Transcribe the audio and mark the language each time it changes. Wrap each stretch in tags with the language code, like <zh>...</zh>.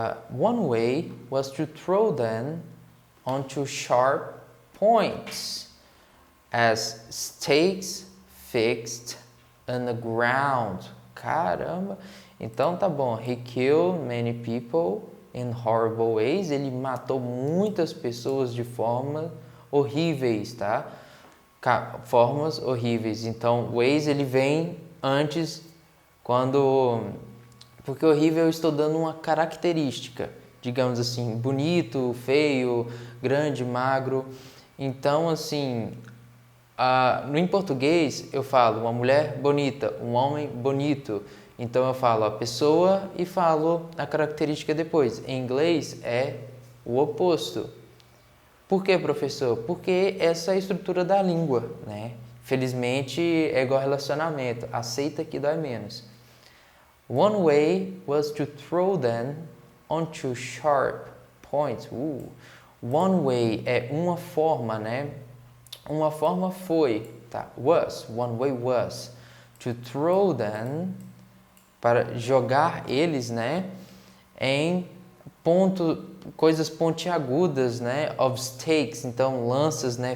<en>One way was to throw them onto sharp points as stakes fixed on the ground.</en> <pt>Caramba! Então tá bom.</pt> <en>He killed many people in horrible ways.</en> <pt>Ele matou muitas pessoas de formas horríveis, tá? Formas horríveis. Então, ways ele vem antes, quando Porque horrível eu estou dando uma característica, digamos assim, bonito, feio, grande, magro. Então, assim, em português eu falo uma mulher bonita, um homem bonito. Então eu falo a pessoa e falo a característica depois. Em inglês é o oposto. Por que, professor? Porque essa é a estrutura da língua, né? Felizmente é igual relacionamento, aceita que dói menos.</pt> <en>One way was to throw them onto sharp points. One way</en> <pt>é uma forma, né? Uma forma foi, tá?</pt> <en>One way was to throw them,</en> <pt>para jogar eles, né? Em coisas pontiagudas, né?</pt> <en>Of stakes,</en> <pt>então lanças, né?</pt>